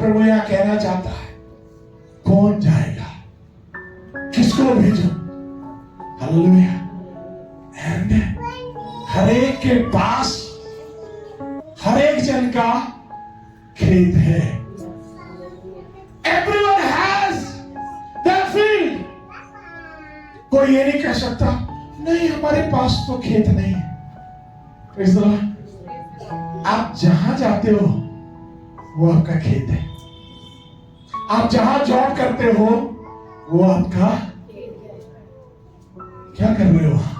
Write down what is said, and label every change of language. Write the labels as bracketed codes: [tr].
[hi] प्रभु यहां कहना चाहता है कौन जाएगा, किसको भेजो? हालेलुया। एंड हर एक के पास हर एक जन का खेत है। [en] Everyone has their field। [hi] कोई ये नहीं कह सकता नहीं हमारे पास तो खेत नहीं है। [en] Praise the lord. [hi] आप जहां जाते हो वो आपका खेत है। आप जहां जॉब करते हो वो आपका, क्या कर रहे हो?